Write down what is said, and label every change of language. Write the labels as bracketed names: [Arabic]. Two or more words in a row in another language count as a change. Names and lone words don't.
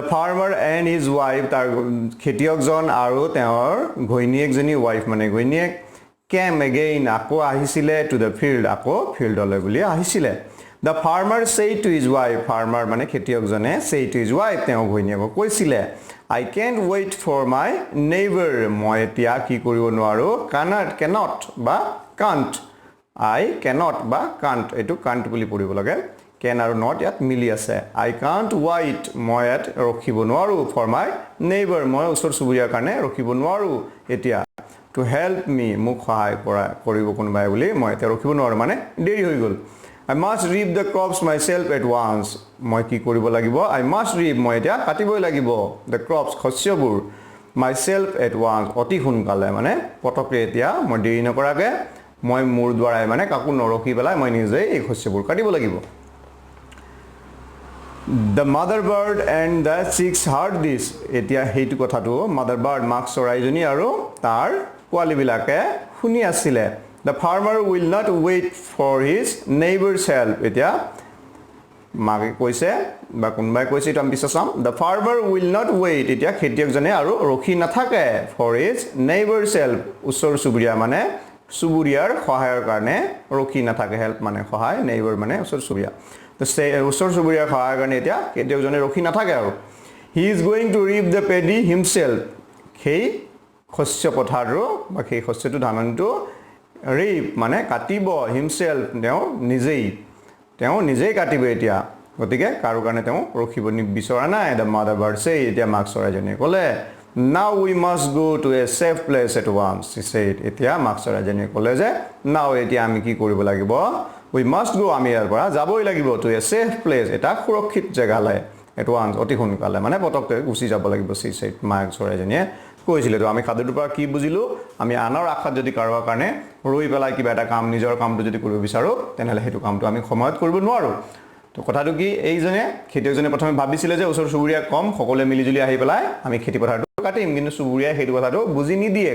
[English] farmer and his wife [Assamese] তাৰ খেতিয়কজন আৰু তেওঁৰ ঘৈণীয়েকজনী wife মানে ঘৈণীয়েক [English] came again [Assamese] আকৌ আহিছিলে [English] to the field [Assamese] আকৌ ফিল্ডলৈ বুলি আহিছিলে [English] The farmer said to his wife [Assamese] farmer মানে খেতিয়কজনে [English] say to his wife [Assamese] তেওঁ ঘৈণীয়েকক কৈছিলে [English] I can't wait for my neighbor [Assamese] মই এতিয়া কি কৰিব নোৱাৰো cannot বা [English] can't I cannot [Assamese] বা can't এটো can't বুলি পঢ়িব লাগে can আৰু not ইয়াত মিলি আছে [English] I can't wait [Assamese] মই ইয়াত ৰখিব নোৱাৰো [English] for my neighbor [Assamese] মই ওচৰ চুবুৰীয়াৰ কাৰণে ৰখিব নোৱাৰো এতিয়া [English] to help me [Assamese] মোক সহায় কৰিব কোনোবাই বুলি মই এতিয়া ৰখিব নোৱাৰো মানে দেৰি হৈ গল [English] I must reap the crops myself at once [Assamese] মই কি কৰিব লাগিব [English] I must reap [Assamese] মই এতিয়া কাটিবই লাগিব [English] the crops [Assamese] শস্যবোৰ [English] myself at once [Assamese] অতি সোনকালে মানে পটকে এতিয়া মই দেৰি নকৰাকে মই মোৰ দ্বাৰাই মানে কাকো নৰখি পেলাই মই নিজে এই শস্যবোৰ কাটিব লাগিব [English] The mother bird and the chicks heard this [Assamese] এতিয়া হেইটো কথাটো [English] mother bird [Assamese] মাক চৰাইজনী আৰু তাৰ পোৱালিবিলাকে শুনি আছিল [English] The farmer will not wait for his neighbor's help [Assamese] এতিয়া মাকে কৈছে বা কোনবাই কৈছে এটা আমি বিচাম [English] The farmer will not [Assamese] wait এতিয়া খেতিয়কজনে আৰু ৰখি নাথাকে [English] for his neighbor's help [Assamese] ওচৰ চুবুৰীয়া মানে চুবুৰীয়াৰ সহায়ৰ কাৰণে ৰখি নাথাকে হেল্প মানে সহায় neighbor মানে ওচৰ চুবুৰীয়া তো ওচৰ চুবুৰীয়াৰ সহায়ৰ কাৰণে এতিয়া খেতিয়কজনে ৰখি নাথাকে আৰু [English] he is going to reap the paddy himself [Assamese] সেই শস্য পথাৰটো বা সেই শস্যটো ধানটো reap মানে কাটিব himself তেওঁ নিজেই কাটিব এতিয়া গতিকে কাৰো কাৰণে তেওঁ ৰখিব বিচৰা নাই [English] the mother bird say [Assamese] এতিয়া মাক চৰাইজনীয়ে ক'লে [English] now we must go to a safe place at once she said [Assamese] এতিয়া মাক চৰাইজনীয়ে ক'লে যে now এতিয়া আমি কি কৰিব লাগিব [English] we must go [Assamese] আমি ইয়াৰ পৰা যাবই লাগিব [English] to a safe place [Assamese] এটা সুৰক্ষিত জেগালৈ [English] at once [Assamese] অতি সোনকালে মানে পটককে গুচি যাব লাগিব [English] she said [Assamese] মাক চৰাইজনীয়ে কৈছিল তো আমি খাদ্যটোৰ পৰা কি বুজিলো আমি আনৰ আশাত যদি কাৰোবাৰ কাৰণে ৰৈ পেলাই কিবা এটা কাম নিজৰ কামটো যদি কৰিব বিচাৰো তেনেহলে হেতু কামটো আমি সময়ত কৰিব নোৱাৰো তো কথাটো কি এইজনে খেতিয়কজনে প্ৰথমে ভাবিছিলে যে ওচৰ চুবুৰীয়া কম সকলোৱে মিলিজুলি আহি পেলাই আমি খেতি পথাৰটো কাটিম কিন্তু চুবুৰীয়া হেতু কথাটো বুজি নিদিয়ে